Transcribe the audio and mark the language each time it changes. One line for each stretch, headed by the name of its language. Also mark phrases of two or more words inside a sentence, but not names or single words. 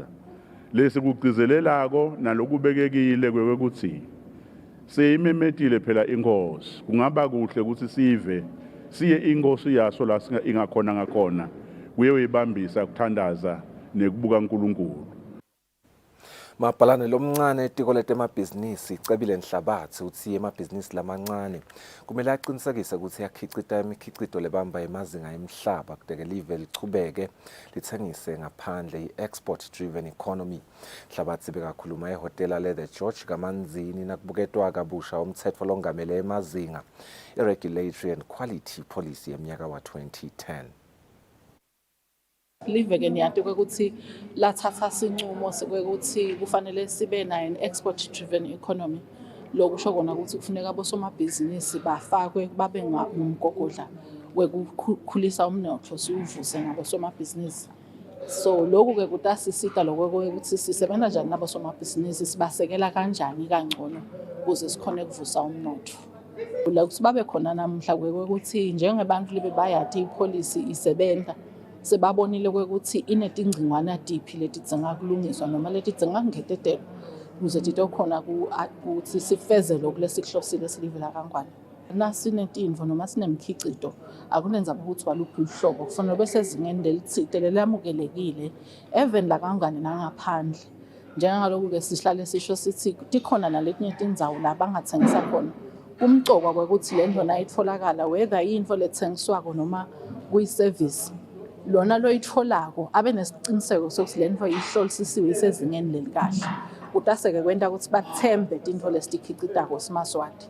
Swati: Lesi kugcizelelako nalokubekekile kwekuthi seyimemetile phela inkosi kungaba kuhle ukuthi sive siye inkosi yaso la ingakhona ngakhona kuye uyibambisa kuthandaza nekubuka uNkulunkulu. Mabhalane lomncane etiko letemabhizinisi icebile Nhlabathi uthi emabhizinisi lamancane kumele aqinisekise ukuthi yakhicita imikhicito lebamba emazinga emhlaba kudeke live lichubeke lithengise ngaphandle i-
English: export driven economy.
Swati: Nhlabathi bekakhuluma ehotela le The George kaManzini nakubuketwa kabusha umthetho longamele emazinga i-
English: regulatory and quality policy
Swati: yeminyaka wa 2010. Live-ke niyati ukuthi lathatha sinqumo sokuthi kufanele sibe nayo
English: export driven economy.
Swati: Lokusho kona ukuthi kufuneka abosomabhizinisi bafakwe babe ngumgogodla wekukhulisa umnotho siwuvuse ngabosomabhizinisi. So lokhu ke kutasisita lokho ukuthi sisebenza kanjani nabosomabhizinisi sibasekela kanjani kangcono ukuze sikhone ukuvusa umnotho. La ukuthi babe khona namhla ukuthi njengabantu libe bayati ipolicy isebenza sebabonile ukuthi inetingcingwana tiphi letidzinga kulungiswa noma letidzinga kungetetelwa ukuze titokhona ukuthi sifeze lokho lesikuhlosile silivela kangwane. Nasinetinvo noma sinemkhicito akunenza ukuthi waluphi uhlobo kufanele bese zingeni lelitsite lelamukelekile even la kangane nangaphandle. Njengalokho ke sihlale sisho sithi tikhona naletinye tindzawo la bangathengisa khona kumcokwa kwekuthi lento nayitfolakala whether yinto lethengiswako noma kuyiservice lona loyitholako abe nesiciniseko sokuthi lento ihlolisisiwe isezingeni lelikahle kutaseke kwenta ukuthi bathembe tinto lesitikhicitako simaswati.